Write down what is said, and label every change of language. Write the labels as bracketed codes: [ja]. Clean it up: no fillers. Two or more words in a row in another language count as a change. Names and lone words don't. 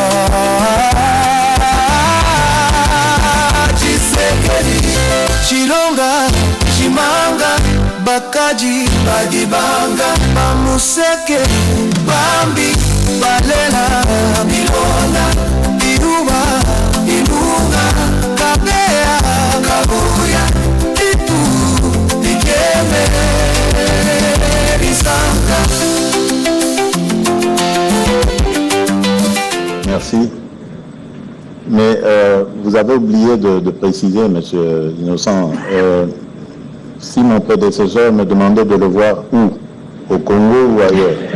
[fr] Chisekedi, Chilonga, Chimanga, Bakaji, Badibanga, Bamuseke, Bambi, Balela, Bilona, Biruba, Bilunga, Kabea, Kabuya, Itu, Dikeme, Bisanga. Merci. Mais vous avez oublié de préciser, Monsieur Innocent, si mon prédécesseur me demandait de le voir où, au Congo ou ailleurs.